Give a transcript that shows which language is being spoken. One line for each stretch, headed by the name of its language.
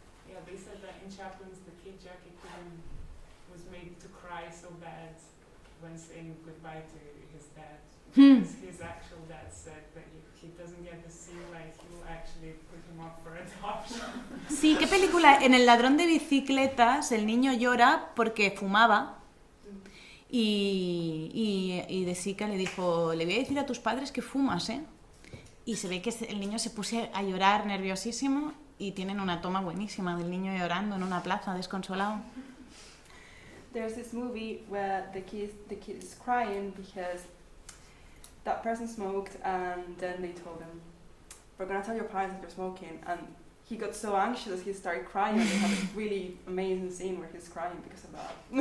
English: Yeah, they said that in Chaplin's The Kid, Jackie was made to cry so bad when saying goodbye to his dad. Because his actual dad said that if he doesn't get the scene right, he will actually put him up for adoption.
Spanish: Sí, ¿qué película? En El ladrón de bicicletas el niño llora porque fumaba y de Sika le dijo, le voy a decir a tus padres que fumas, ¿eh? Y se ve que el niño se puso a llorar nerviosísimo y tienen una toma buenísima del niño llorando en una plaza desconsolado.
English: There's this movie where the kid is crying because that person smoked, and then they told him, we're going to tell your parents that you're smoking, and he got so anxious he started crying, and they have a really amazing scene where he's crying because of that.